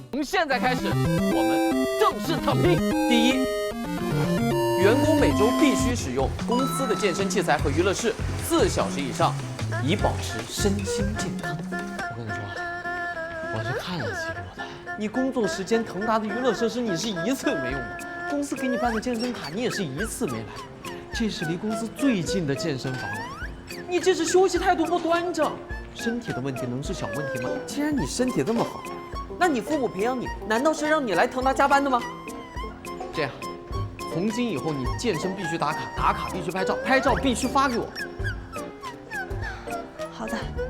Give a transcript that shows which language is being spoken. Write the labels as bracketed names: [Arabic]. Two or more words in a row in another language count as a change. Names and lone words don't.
[Chinese] 現在開始，我們正式躺平。第一，員工每周必須使用公司的健身器材和娛樂室4小時以上，以保持身心健康。我跟你说，我去看了记录的，你工作时间腾达的娛樂設施你是一次沒用過，公司給你辦的健身卡你也是一次沒來，這是離公司最近的健身房了，你這是休息態度不端正，身體的問題能是小問題嗎？既然你身體這麼好，那你父母培養你，難道是讓你來騰達加班的嗎？這樣，從今以後你健身必須打卡，打卡必須拍照，拍照必須發給我。好的。